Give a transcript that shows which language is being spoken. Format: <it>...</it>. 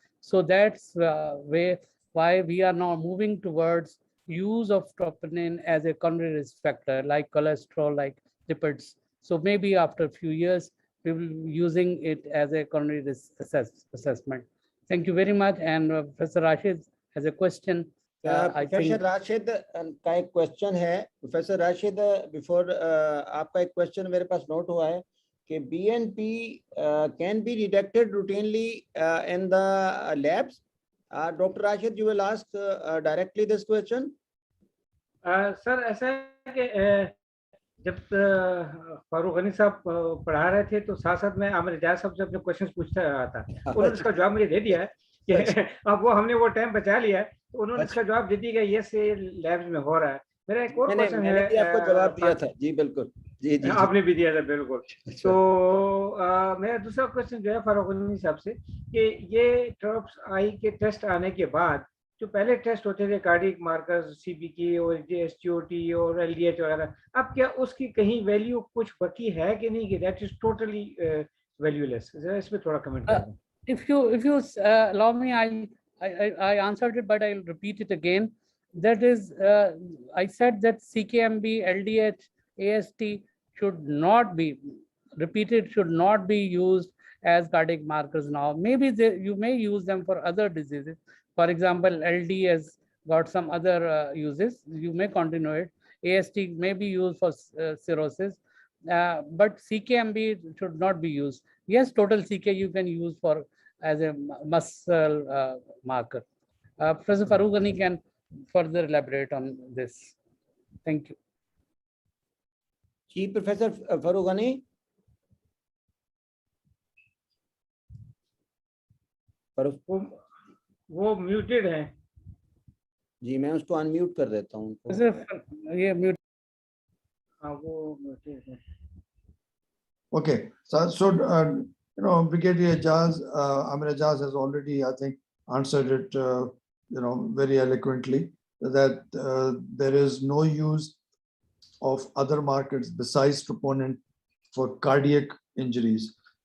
<en>So that's why we are now moving towards use of troponin as a coronary risk factor, like cholesterol, like lipids. So maybe after a few years, we will be using it as a coronary risk assessment. Thank you very much. And Professor Rashid has a question.</en> <hi>Professor Rashid का एक question है. Professor Rashid, before आपका एक question मेरे पास note हुआ है कि</hi> <en>BNP can be detected routinely in the labs. Dr. Rashid, you will ask directly this question.</en> <hi>Sir ऐसा है कि जब फारूक गनी साहब पढ़ा रहे थे तो साथ साथ मैं आमिर एजाज साहब से अपने क्वेश्चन पूछता रहा था. उन्होंने इसका जवाब मुझे दे दिया है कि अब वो हमने वो टाइम बचा लिया है, तो उन्होंने इसका जवाब दे दिया कि ये से लैब्स में हो रहा है. मेरा एक और क्वेश्चन है. मैंने आपको जवाब दिया था. जी बिल्कुल. जी जी आपने भी दिया था बिल्कुल. तो मेरा दूसरा क्वेश्चन जो है फारूक गनी साहब से कि ये ट्रॉप्स आई के टेस्ट आने के बाद जो पहले टेस्ट होते थे कार्डियक मार्कर्स CBK और SGOT और LDH वगैरह, अब क्या उसकी कहीं वैल्यू कुछ बची है कि नहीं, कि</hi> <en>That is totally valueless?</en> <hi>जरा इस पे थोड़ा कमेंट करें.</hi> <en>If you allow me, I answered it, but I'll repeat it again. That is, I said that CKMB, LDH, AST should not be repeated, should not be used as cardiac markers now. Maybe you may use them for other diseases. For example, LD has got some other uses. You may continue it. AST may be used for cirrhosis, but CKMB should not be used. Yes, total CK you can use for as a muscle marker. Professor Farooq Ghani can further elaborate on this. Thank you.</en> <hi>Ji professor Farooq Ghani. वो muted है. जी मैं उसको unmute कर देता हूँ. ये mute. हाँ वो म्यूटेड है.</hi> <en>Okay, so you know, Brigadier Ejaz, Aamir Ejaz has already, I think, answered it, you know, very eloquently, that there is no use of other markers besides troponin for cardiac injuries.</en>